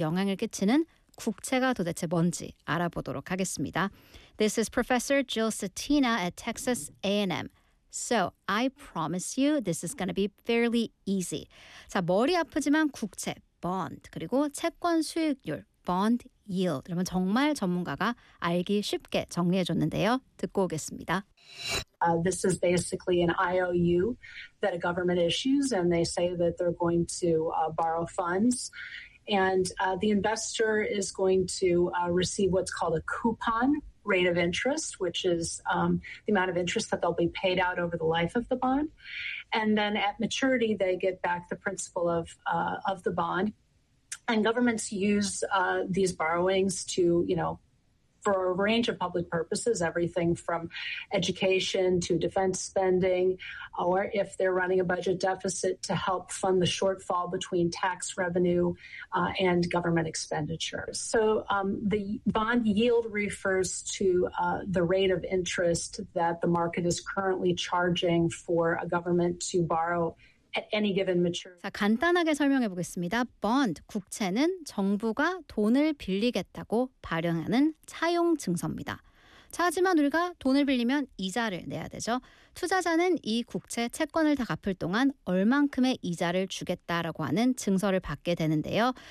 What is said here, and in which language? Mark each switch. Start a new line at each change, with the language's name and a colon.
Korean: 영향을 끼치는 국채가 도대체 뭔지 알아보도록 하겠습니다.
English: This is Professor Jill Satina at Texas A&M. So, I promise you this is going to be fairly easy.
Korean: 자, 머리 아프지만 국채, bond, 그리고 채권 수익률, bond yield. 그러면 정말 전문가가 알기 쉽게 정리해줬는데요. 듣고 오겠습니다.
English: This is basically an IOU that a government issues, and they say that they're going to borrow funds. And the investor is going to receive what's called a coupon rate of interest, which is the amount of interest that they'll be paid out over the life of the bond. And then at maturity, they get back the principal of the bond. And governments use these borrowings to, you know, for a range of public purposes, everything from education to defense spending, or if they're running a budget deficit, to help fund the shortfall between tax revenue and government expenditures. So the bond yield refers to the rate of interest that the market is currently charging for a government to borrow at any given maturity.
Korean: 자, 간단하게 설명해 보겠습니다. Bond, 국채는 정부가 돈을 빌리겠다고 발행하는 차용 증서입니다. 자, 하지만 우리가 돈을 빌리면 이자를 내야 되죠. 투자자는 이 국채 채권을 다 갚을 동안 얼만큼의 이자를 주겠다라고 하는 증서를 받게 되는데요.